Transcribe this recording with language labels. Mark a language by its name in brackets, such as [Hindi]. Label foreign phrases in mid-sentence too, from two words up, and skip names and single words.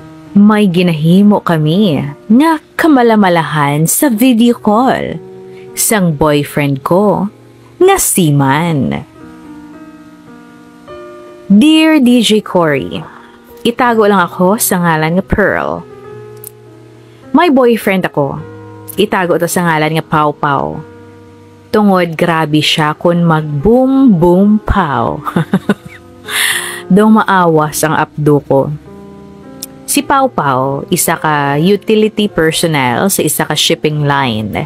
[Hiligaynon] May ginahimo kami nga kamalamalahan sa [English] video call [Hiligaynon] sang boyfriend ko nga si Man. Dear DJ Cory, itago lang ako sa ngalan nga Pearl. May boyfriend ako. Itago to sa ngalan nga Pau Pau. Tungod grabe siya kun mag boom boom pow. Dong maawas ang abdo ko. Si Pau Pau, isa ka [English] utility personnel [Hiligaynon] sa isa ka [English] shipping line.